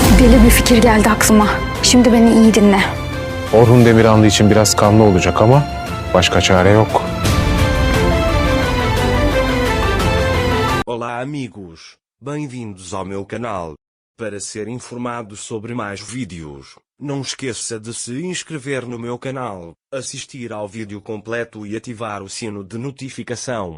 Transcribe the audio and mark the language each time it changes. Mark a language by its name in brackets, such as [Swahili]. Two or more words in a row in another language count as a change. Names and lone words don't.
[Turkish] Deli bir fikir geldi aklıma. Şimdi beni iyi dinle. Orhun Demirhanlı için biraz kanlı olacak ama başka çare yok. [Portuguese] Olá amigos, bem-vindos ao meu canal. Para ser informado sobre mais vídeos, não esqueça de se inscrever no meu canal, assistir ao vídeo completo e ativar o sino de notificação.